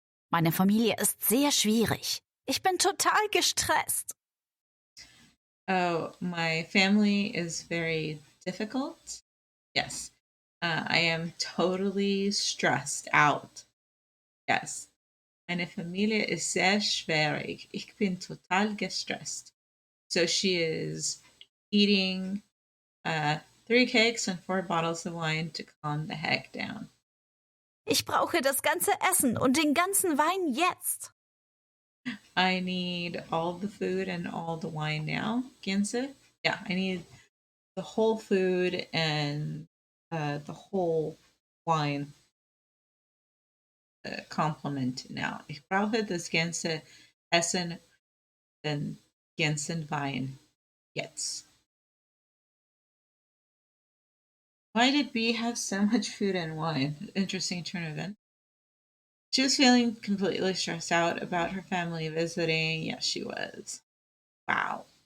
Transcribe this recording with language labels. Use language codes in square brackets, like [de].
[de] Meine Familie ist sehr schwierig. Ich bin total gestresst. [en] Oh, my family is very difficult. Yes. I am totally stressed out. Yes. [de] Meine Familie ist sehr schwierig. Ich bin total gestresst. [en] So she is eating 3 cakes and 4 bottles of wine to calm the heck down. [de] Ich brauche das ganze Essen und den ganzen Wein jetzt. [en] I need all the food and all the wine now, Gänse. Yeah, I need the whole food and the whole wine complement now. [de] Ich brauche das ganze Essen, den ganzen Wein jetzt. [en] Why did B have so much food and wine? Interesting turn of events. She was feeling completely stressed out about her family visiting. Yes, she was. Wow.